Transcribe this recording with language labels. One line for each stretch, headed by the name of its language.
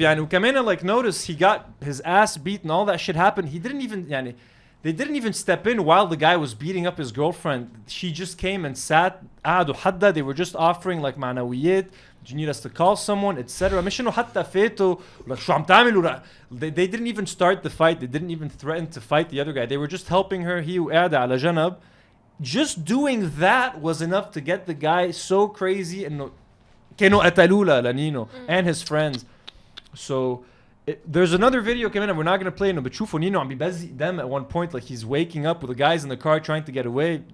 Arabic: يعني وكمان
English: like notice he got his ass beat and all that shit happened. He didn't even يعني they didn't even step in while the guy was beating up his girlfriend. She just came and sat.
Arabic: قعدوا حدا.
English: They were just offering like معنويات. Do you need us to call someone, etc.
Arabic: مش إنه حتى فاتوا like شو عم تعملوا.
English: They didn't even start the fight. They didn't even threaten to fight the other guy. They were just helping her.
Arabic: هي وقاعدة على جنب.
English: Just doing that was enough to get the guy so crazy
Arabic: إنه كانوا قتلوه لنينو
English: and his friends. So there's another video coming up. We're not gonna play it, but
Arabic: بتشوفوا نينو عم بيبزق
English: them at one point like he's waking up with the guys in the car trying to get away.